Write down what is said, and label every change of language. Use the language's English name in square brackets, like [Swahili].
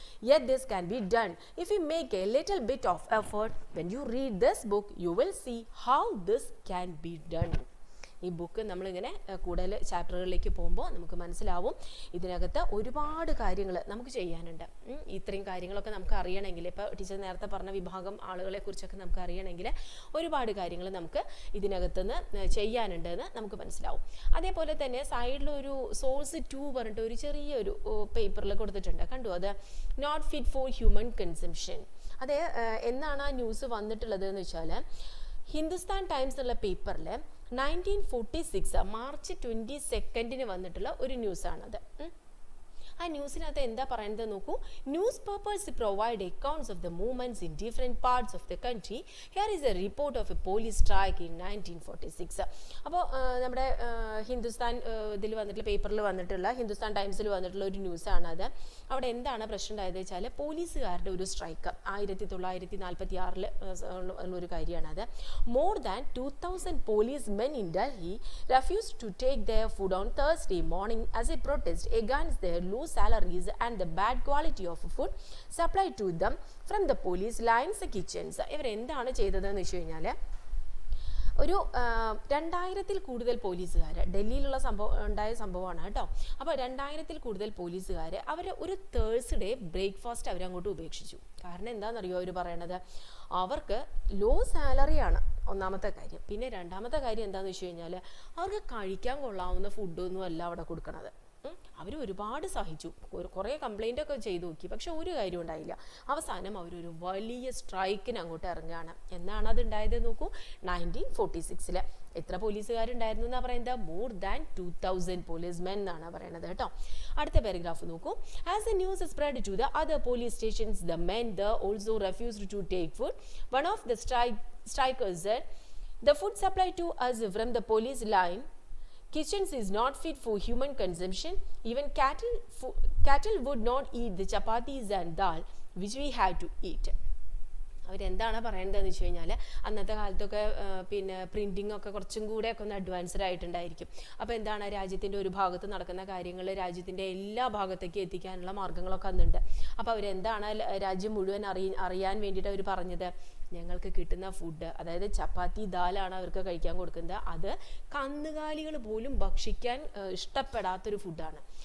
[English] Yet this can be done if you make a little bit of effort. When you read this book, you will see how this can be done. [Malayalam] ഈ book നമ്മളിങ്ങനെ കൂടുതൽ ചാപ്റ്ററുകളിലേക്ക് പോകുമ്പോൾ നമുക്ക് മനസ്സിലാവും ഇതിനകത്ത് ഒരുപാട് കാര്യങ്ങൾ നമുക്ക് ചെയ്യാനുണ്ട്. ഇത്രയും കാര്യങ്ങളൊക്കെ നമുക്ക് അറിയണമെങ്കിൽ, ഇപ്പോൾ ടീച്ചർ നേരത്തെ പറഞ്ഞ വിഭാഗം ആളുകളെ കുറിച്ചൊക്കെ നമുക്ക് അറിയണമെങ്കിൽ ഒരുപാട് കാര്യങ്ങൾ നമുക്ക് ഇതിനകത്തുനിന്ന് ചെയ്യാനുണ്ട് എന്ന് നമുക്ക് മനസ്സിലാവും. അതേപോലെ തന്നെ സൈഡിലൊരു സോഴ്സ് 2 പറഞ്ഞിട്ട് ഒരു ചെറിയൊരു പേപ്പറിൽ കൊടുത്തിട്ടുണ്ട്, കണ്ടു? അത് [English] Not fit for human consumption. [Malayalam] അത് എന്നാണ് ആ ന്യൂസ് വന്നിട്ടുള്ളത് എന്ന് വെച്ചാൽ, ഹിന്ദുസ്ഥാൻ ടൈംസ് എന്നുള്ള പേപ്പറിൽ 1946 മാർച്ച് 22 വന്നിട്ടുള്ള ഒരു ന്യൂസാണത്. ആ ന്യൂസിനകത്ത് എന്താ പറയുന്നത് നോക്കൂ. [English] Newspapers provide accounts of the movements in different parts of the country. Here is a report of a police strike in 1946. [Malayalam] അപ്പോൾ നമ്മുടെ ഹിന്ദുസ്ഥാൻ ഇതിൽ വന്നിട്ടുള്ള പേപ്പറിൽ വന്നിട്ടുള്ള, ഹിന്ദുസ്ഥാൻ ടൈംസിൽ വന്നിട്ടുള്ള ഒരു ന്യൂസാണ് അത്. അവിടെ എന്താണ് പ്രശ്നം ഉണ്ടായത് വെച്ചാൽ, പോലീസുകാരുടെ ഒരു സ്ട്രൈക്ക് 1946 ഉള്ളൊരു കാര്യമാണത്. [English] More than 2000 policemen in Delhi refused to take their food on Thursday morning as a protest against their low salaries and the bad quality of food supplied to them from the police lines kitchens. [Malayalam] ഇവർ എന്താണ് ചെയ്തതെന്ന് വെച്ച് കഴിഞ്ഞാൽ ഒരു 2000-ൽ കൂടുതൽ പോലീസുകാർ, ഡൽഹിയിലുള്ള ഉണ്ടായ സംഭവമാണ് കേട്ടോ. അപ്പോൾ 2000-ൽ കൂടുതൽ പോലീസുകാർ അവർ ഒരു തേഴ്സ്ഡേ ബ്രേക്ക്ഫാസ്റ്റ് അവരങ്ങോട്ട് ഉപേക്ഷിച്ചു. കാരണം എന്താണെന്നറിയോ അവർ പറയണത്, അവർക്ക് ലോ സാലറിയാണ് ഒന്നാമത്തെ കാര്യം. പിന്നെ രണ്ടാമത്തെ കാര്യം എന്താണെന്ന് വെച്ച് കഴിഞ്ഞാൽ അവർക്ക് കഴിക്കാൻ കൊള്ളാവുന്ന ഫുഡൊന്നും അല്ല അവിടെ കൊടുക്കണത്. അവർ ഒരുപാട് സഹിച്ചു, കുറേ കംപ്ലൈൻ്റ് ഒക്കെ ചെയ്തു നോക്കി, പക്ഷെ ഒരു കാര്യം ഉണ്ടായില്ല. അവസാനം അവരൊരു വലിയ സ്ട്രൈക്കിന് അങ്ങോട്ട് ഇറങ്ങുകയാണ്. എന്നാണ് അത് ഉണ്ടായത് നോക്കൂ, 1946. എത്ര പോലീസുകാരുണ്ടായിരുന്നു എന്നാണ് പറയുന്നത്? [English] more than 2000 policemen [Malayalam] എന്നാണ് പറയുന്നത് കേട്ടോ. അടുത്ത പാരഗ്രാഫ് നോക്കൂ. [English] As the news spread to the other police stations the men also refused to take food. One of the strikers said, the food supply to us from the police line kitchens is not fit for human consumption. Even cattle would not eat the chapatis and dal which we had to eat. [Malayalam] അവരെന്താണ് പറയേണ്ടതെന്ന് വെച്ച് കഴിഞ്ഞാൽ അന്നത്തെ കാലത്തൊക്കെ പിന്നെ printing ഒക്കെ കുറച്ചും കൂടെ ഒക്കെ ഒന്ന് അഡ്വാൻസ്ഡ് ആയിട്ടുണ്ടായിരിക്കും. അപ്പോൾ എന്താണ്, രാജ്യത്തിൻ്റെ ഒരു ഭാഗത്ത് നടക്കുന്ന കാര്യങ്ങൾ രാജ്യത്തിൻ്റെ എല്ലാ ഭാഗത്തേക്ക് എത്തിക്കാനുള്ള മാർഗ്ഗങ്ങളൊക്കെ അന്നുണ്ട്. അപ്പോൾ അവരെന്താണ് രാജ്യം മുഴുവൻ അറിയാൻ വേണ്ടിയിട്ട് അവർ പറഞ്ഞത്, ഞങ്ങൾക്ക് കിട്ടുന്ന ഫുഡ്, അതായത് ചപ്പാത്തി ദാലാണ് അവർക്ക് കഴിക്കാൻ കൊടുക്കുന്നത്, അത് കന്നുകാലികൾ പോലും ഭക്ഷിക്കാൻ ഇഷ്ടപ്പെടാത്തൊരു ഫുഡാണ്.